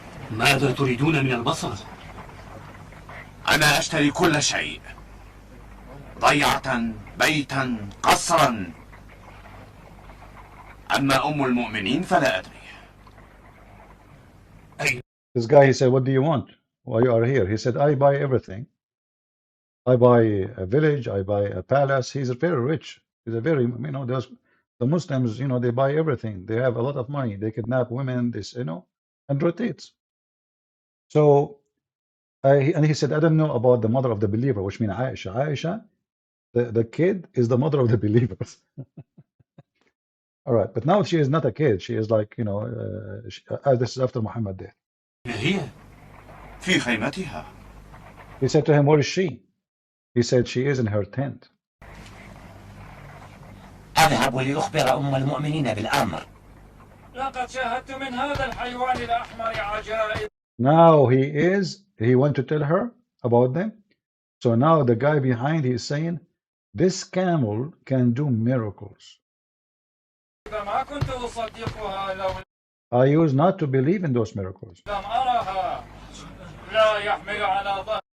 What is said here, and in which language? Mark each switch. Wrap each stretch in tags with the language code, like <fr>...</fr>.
<ar>ماذا تريدون من البصر؟ أنا أشتري كل شيء، ضيعة، بيتا، قصرا. أما أم المؤمنين فلا أدري.</ar> <en>This guy, he said, what do you want? Why you are here? He said, I buy everything. I buy a village, I buy a palace. He's very rich. He's a very, you know, the Muslims, you know, they buy everything. They have a lot of money. They kidnap women, this, you know, and rotates. So, and he said, I don't know about the mother of the believer, which means Aisha. Aisha, the kid is the mother of the believers. All right, but now she is not a kid. She is like, you know, this is after Muhammad death.</en> <ar>هي في خيمتها.</ar> <en>He said to him, where is she? He said, she is in her tent.</en> <ar>أذهب لأخبر أم المؤمنين بالأمر. لقد شاهدت من هذا الحيوان الأحمر عجائب.</ar> <en>Now he went to tell her about them. So now the guy behind, he is saying, this camel can do miracles.</en> <ar>ما كنت أصدقها لو</ar> <en>I used not to believe in those miracles.</en> <ar>لم أرها. لا يحمل على ظهر.</ar>